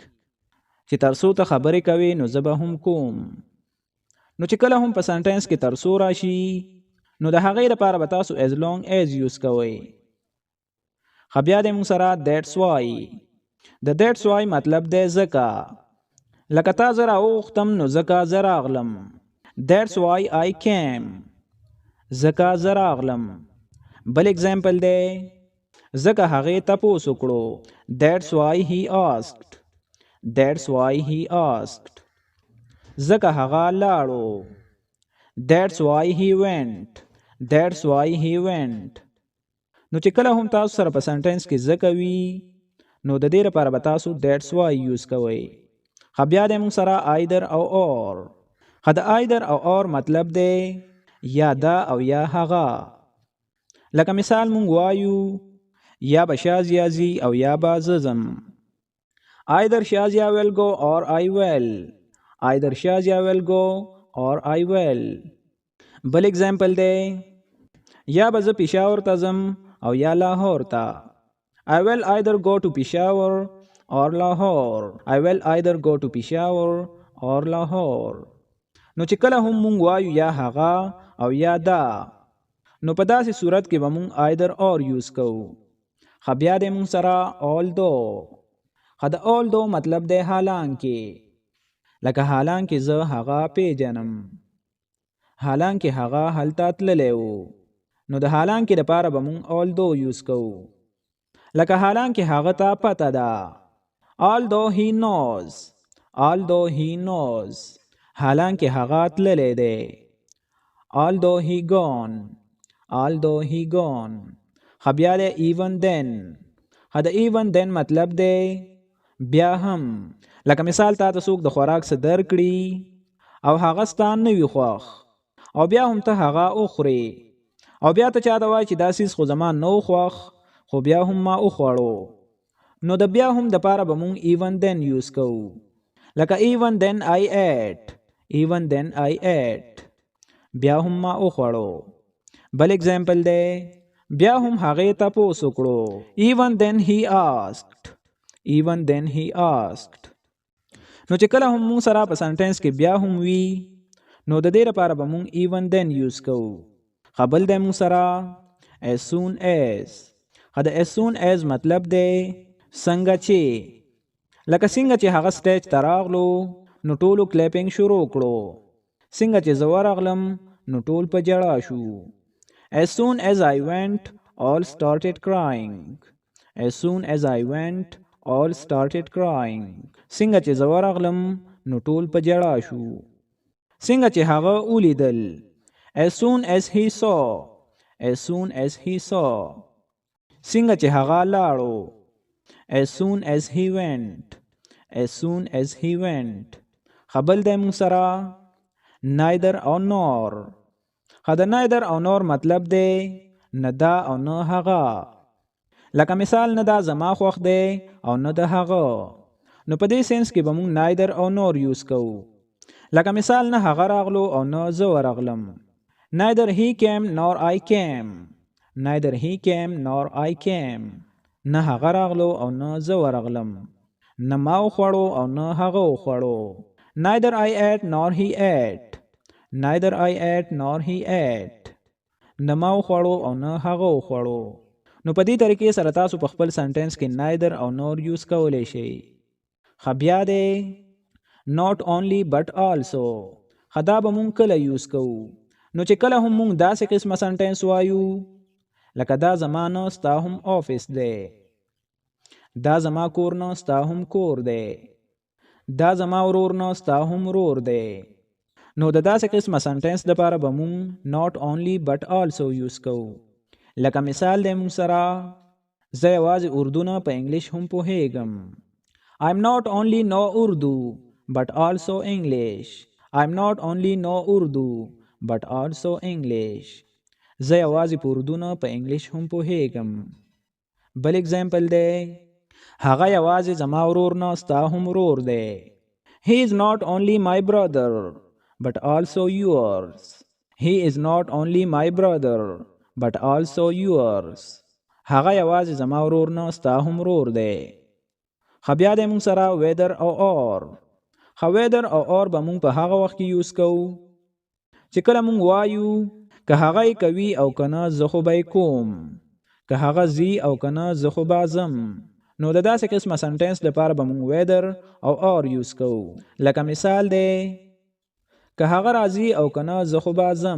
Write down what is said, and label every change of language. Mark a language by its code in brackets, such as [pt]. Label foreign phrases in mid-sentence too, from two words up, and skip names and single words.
[ps] چې ترڅو ته خبرې کوې نو زه به هم کوم. نو چې کله هم په سنټنس کې ترڅو راشي نو د هغې لپاره به تاسو [en] as long as [ps] یوز کوئ. بیا دی موږ سره [en] that's why. [ps] د [en] that's why [ps] مطلب دی ځکه. لکه تا زه راوغوښتم نو ځکه زه راغلم. [en] That's why I came. [ps] ځکه زه راغلم. بل اگزامپل دی ځکه هغې تپوس وکړو. [en] That's why he asked. That's why he asked. [ps] ځکه هغه لاړو. [en] That's why he went. That's why he went. [ps] نو چې کله هم تاسو سره په سنټنس کې ځکه وي نو د دې لپاره به تاسو [en] that's why [ps] یوز کوئ. بیا د موږ سره either او or. د either او or مطلب دی یا دا او یا هغه. لکه مثال موږ وایو یا به شازیا ځي او یا به زه ځم. [en] Either Shazia will go or I will. Either Shazia will go or I will. [ps] بل اگزامپل دی یا به زه پېښور ته ځم او یا لاهور ته. [en] I will either go to Peshawar or Lahore. I will either go to Peshawar or Lahore. [ps] نو چې کله هم مونږ وایو یا هغه او یا دا نو په داسې صورت کې به مونږ [en] either or [ps] یوز کوو. بیا د مونږ سره although. د although مطلب دی حالانکه. لکه حالانکه زه هغه پیژنم. حالانکه هغه هلته تللی و. نو د حالانکه دپاره به مونږ although یوز کوو. لکه حالانکه هغه ته پته ده. [en] although he knows. although he knows. [ps] حالانکه هغه تللی دی. [en] although he gone. although he gone. [ps] بیا دی [en] even then. [ps] د [en] even then [ps] مطلب دی بیا هم. لکه مثال تا ته څوک د خوراک څه درکړي او هغه ستا نه وي خوښ او بیا هم ته هغه وخورې او بیا ته چا ته وایي چې دا څیز خو زما نه و خوښ خو بیا هم ما وخوړو. نو د بیا هم دپاره به مونږ [en] even then [ps] یوز کوو. [en] لکه even then I ate. even then I ate. [ps] بیا هم ما وخوړو. بل اگزامپل دی بیا هم هغې تپوس وکړو. [en] even then he asked. even then he asked. [ps] نو چې کله هم مونږ سره په سنټنس کې بیا هم وي نو د دې لپاره به مونږ [en] even then [ps] یوز کوو. بل دی مونږ سره [en] as soon as. [ps] د [en] as soon as [ps] مطلب دی څنګه چې. لکه څنګه چې هغه سټیج ته راغلو نو ټولو کلیپینګ شروع کړو. څنګه چې زه ورغلم نو ټول په ژړا شو. [en] as soon as I went all started crying. as soon as I went all started crying. [ps] څنګه چې زه ورغلم نو ټول په ژړا شو. څنګه چې هغه ولیدل. [en] as soon as he saw. as soon as he saw. [ps] څنګه چې هغه لاړو. [en] as soon as he went. as soon as he went. [ps] بل دی مونږ سره neither او nor. د neither او nor مطلب دی نه دا او نه هغه. لکه مثال نه دا زما خوښ دی او نه د هغه. نو په دې سینس کې به مونږ neither او nor یوز کوو. لکه مثال نه هغه راغلو او نه زه ورغلم. [en] neither he came nor I came. neither he came nor I came. [ps] نه هغه راغلو او نه زه ورغلم. نه ما وخوړو او نه هغه وخوړو. [en] neither I ate nor he ate. neither I ate nor he ate. [ps] نه ما وخوړو او نه هغه وخوړو. نو په دې طریقې سره تاسو په خپل سنټنس کې neither او nor یوز کولی شئ. بیا دی [en] not only but also. [ps] دا به مونږ کله یوز کوو نو چې کله هم مونږ داسې قسمه سنټنس وایو لکه دا زما نه ستا هم آفیس دی. دا زما کور نه ستا هم کور دی. دا زما ورور نه ستا هم ورور دی. نو د داسې قسمه سنټنس دپاره به مونږ [en] not only but also [ps] یوز کوو. لکه مثال دی مونږ سره زه یوازې اردو نه په انګلیش هم پوهیږم. [en] I'm not only know Urdu but also English. I'm not only know Urdu but also English. [ps] زه یوازې په اردو نه په انګلیش هم پوهیږم. بل اگزامپل دی هغه یوازې زما ورور نه ستا هم ورور دی. [en] He is not only my brother but also yours. He is not only my brother but also yours. [ps] هغه یوازې زما ورور نه ستا هم ورور دی. بیا دی مونږ سره whether او or. whether او or به مونږ په هغه وخت کې یوز کوو چې کله مونږ وایو که هغه یې کوي او که نه زه خو به یې کوم. که هغه ځي او که نه زه خو به ځم. نو د داسې قسمه سنټنس لپاره به مونږ whether او or یوز کوو. لکه مثال دی که هغه راځي او که نه زه خو به ځم.